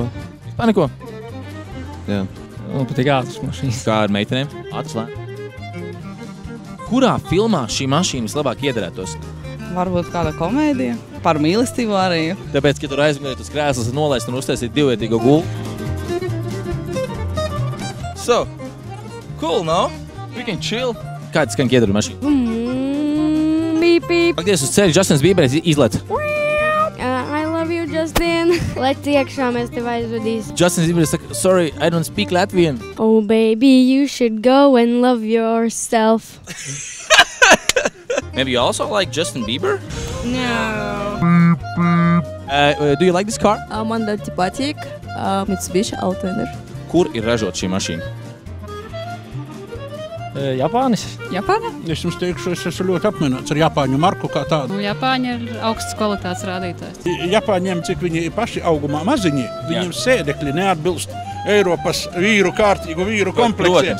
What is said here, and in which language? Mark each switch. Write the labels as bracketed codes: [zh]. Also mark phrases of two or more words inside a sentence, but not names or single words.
[lv] Vispār neko? Jā. Un patīk ātras mašīnas. Kā ar meitenēm? Ātras lēni. Kurā filmā šī mašīna vislabāk iederētos? Varbūt kāda komēdija. Par mīlestību arī. Tāpēc, ka tur aizmugurēt uz krēslas nolaist un uztaisīt divvietīgo gultu. [en] So, cool, no? We can chill. [lv] Kāds skan iedara mašīna? Beep, beep. Pagdies uz ceļu, Justins Bieberis izlet. [en] I love you, Justin. [lv] Lec iekšā, mēs tev aizvedīs. Justins Bieberis saka, [en] sorry, I don't speak Latvian. Oh, baby, you should go and love yourself. Maybe you also like Justin Bieber? No. Do you like this car? [lv] Man ļoti patīk Mitsubishi Outlander. Kur ir ražot šī mašīna? Japānis. Japāna? Es jums teikšu, es esmu ļoti apmierināts ar Japāņu marku kā tādu. Japāņi ir augsts kvalitātes rādītājs. Japāņiem, cik viņi ir paši augumā maziņi, viņiem sēdekļi neatbilst Eiropas vīru kārtīgu vīru kompleksiem.